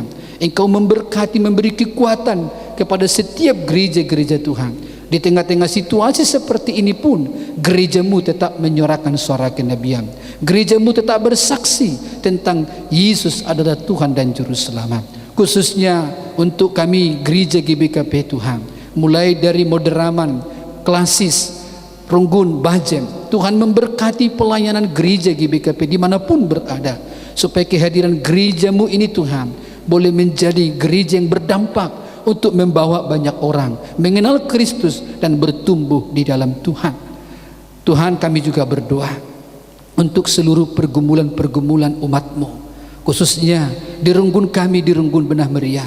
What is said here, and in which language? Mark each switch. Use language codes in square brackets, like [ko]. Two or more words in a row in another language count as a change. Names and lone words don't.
[id] Engkau memberkati, memberi kekuatan kepada setiap gereja-gereja Tuhan. Di tengah-tengah situasi seperti ini pun, gerejamu tetap menyuarakan suara kenabian. Gerejamu tetap bersaksi tentang Yesus adalah Tuhan dan Juru Selamat. Khususnya untuk kami gereja GBKP Tuhan, mulai dari moderaman, klasis, Runggun, Bajem, Tuhan memberkati pelayanan gereja GBKP dimanapun berada, supaya kehadiran gerejamu ini Tuhan boleh menjadi gereja yang berdampak untuk membawa banyak orang mengenal Kristus dan bertumbuh di dalam Tuhan. Tuhan, kami juga berdoa untuk seluruh pergumulan-pergumulan umat-Mu, khususnya di Runggun kami, di Runggun Benah Meriah.